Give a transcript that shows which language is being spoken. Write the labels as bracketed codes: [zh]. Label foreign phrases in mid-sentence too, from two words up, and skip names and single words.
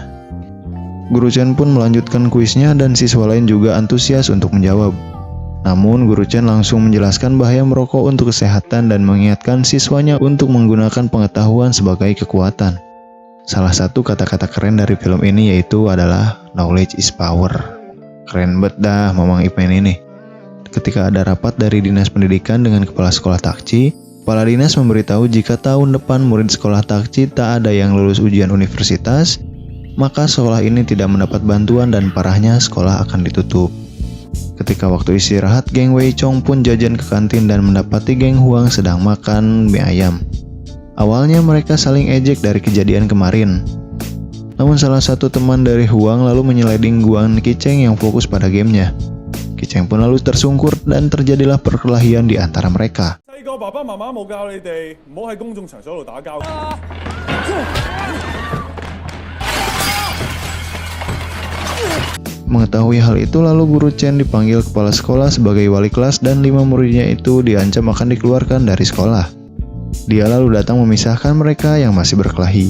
[id] Guru Chen pun melanjutkan kuisnya dan siswa lain juga antusias untuk menjawab. Namun Guru Chen langsung menjelaskan bahaya merokok untuk kesehatan dan mengingatkan siswanya untuk menggunakan pengetahuan sebagai kekuatan. Salah satu kata-kata keren dari film ini yaitu adalah [en] knowledge is power. [id] Keren banget dah Mamang Ip Man ini. Ketika ada rapat dari Dinas Pendidikan dengan Kepala Sekolah Takci, Kepala Dinas memberitahu jika tahun depan murid sekolah Takci tak ada yang lulus ujian universitas, maka sekolah ini tidak mendapat bantuan dan parahnya sekolah akan ditutup. Ketika waktu istirahat, geng Wei Chong pun jajan ke kantin dan mendapati geng Huang sedang makan mie ayam. Awalnya mereka saling ejek dari kejadian kemarin. Namun salah satu teman dari Huang lalu menyeleding Guan Qiceng yang fokus pada gamenya. Qiceng pun lalu tersungkur dan terjadilah perkelahian di antara mereka. [yue] 細個爸爸媽媽冇教你哋唔好喺公眾場所度打交。 [id] Mengetahui hal itu, lalu guru Chen dipanggil kepala sekolah sebagai wali kelas dan 5 muridnya itu diancam akan dikeluarkan dari sekolah. Dia lalu datang memisahkan mereka yang masih berkelahi.